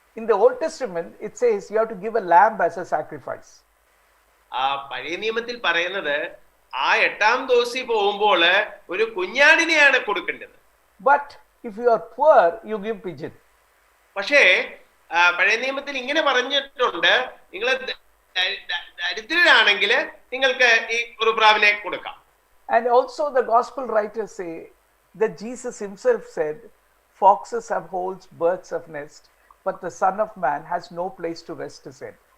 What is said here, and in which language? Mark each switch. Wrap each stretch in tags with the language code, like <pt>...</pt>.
<en>In the Old Testament, it says you have to give a lamb as a sacrifice.</en> <ml>പഴയ നിയമത്തിൽ പറയുന്നത് ആ എട്ടാം ദിവസം പോകുമ്പോൾ ഒരു കുഞ്ഞാടിനെയാണ് കൊടുക്കേണ്ടത്.</ml> <en>But if you are poor, you give pigeon.</en> <ml>പക്ഷേ പഴയ നിയമത്തിൽ ഇങ്ങനെ പറഞ്ഞിട്ടുണ്ട്, നിങ്ങൾ ദരിദ്രരാണെങ്കിൽ നിങ്ങൾക്ക് ഈ ഒരു പ്രാവിനെ കൊടുക്കാം.</ml> <en>And also the gospel writers say that Jesus himself said, foxes have holes, birds have nests, but the Son of Man has no place to rest his head.</en>